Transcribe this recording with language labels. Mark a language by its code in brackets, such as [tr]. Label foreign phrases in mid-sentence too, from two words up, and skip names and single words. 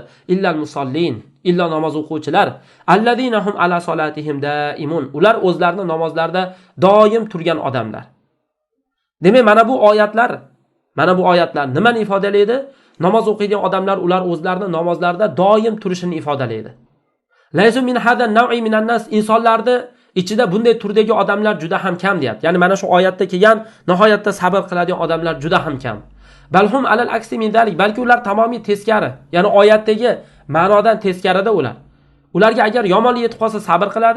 [ar] إلا المصلين, illa [uz] namoz o'quvchilar. [ar] الذين هم على صلاتهم دائمون. [uz] Ular o'zlarini namozlarda doim turgan odamlar. Demak, mana bu oyatlar nimani ifodalaydi? Namoz o'qiydigan odamlar ular o'zlarini namozlarda doim turishini ifodalaydi. [ar] ليس من هذا نوع من الناس, [uz] insonlarda ichida bunday turdagi odamlar juda ham kam deyapti. Ya'ni mana shu oyatda kelgan nihoyatda sabr qiladigan odamlar juda ham kam. [ar] Balhum alal aksi min dalik, [uz] balki ular tamomiy teskari. Ya'ni oyatdagi ma'nodan teskarida ular. Ularga agar yomonlik yetib qolsa sabr qiladi.